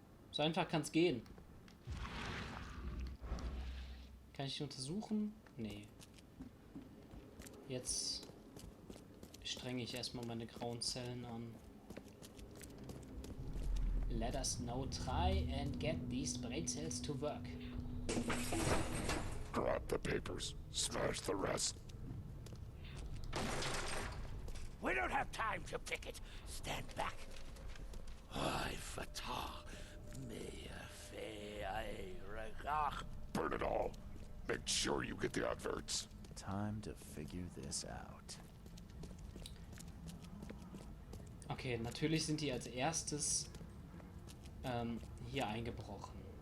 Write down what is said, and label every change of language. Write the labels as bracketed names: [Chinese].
[German] So einfach kann's gehen. Kann ich untersuchen? Nee. Jetzt strenge ich erstmal meine grauen Zellen an. [English] Let us now try and get these brain cells to work. Grab the papers, smash the rest. We don't have time to pick it. Stand back. Ay, fatah. Burn it all. Make sure you get the adverts. Time to figure this out. [German] Okay, natürlich sind die als erstes hier eingebrochen.